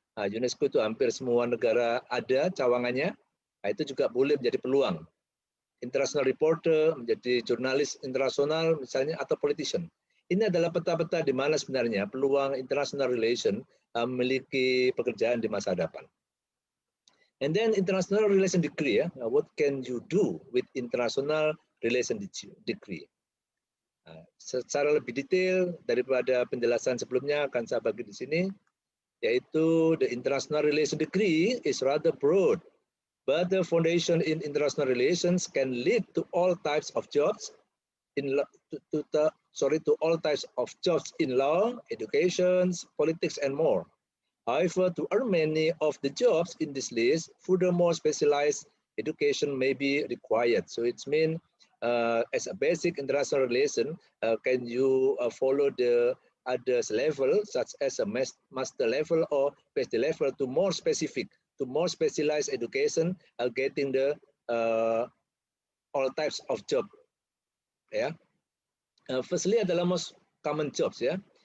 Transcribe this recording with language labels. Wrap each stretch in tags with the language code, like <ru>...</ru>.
<id>UNESCO itu hampir semua negara ada cawangannya. Itu juga boleh menjadi peluang.</id> <en>International reporter,</en> <id>menjadi jurnalis internasional misalnya atau politician. Ini adalah peta-peta di mana sebenarnya peluang international relation memiliki pekerjaan di masa depan.</id> <en>And then international relation degree ya. What can you do with international relation degree?</en> <id>Secara lebih detail daripada penjelasan sebelumnya akan saya bagi di sini, yaitu</id> <en>the international relation degree is rather broad, but the foundation in international relations can lead to all types of jobs to all types of jobs in law, education, politics, and more. However, to earn many of the jobs in this list, furthermore specialized education may be required. So it's mean as a basic international relation, can you follow the others level, such as a master level or PhD level, to more specific, to more specialized education, getting the all types of job. Ya, firstly</en> <id>adalah</id> <en>most common jobs ya.</en>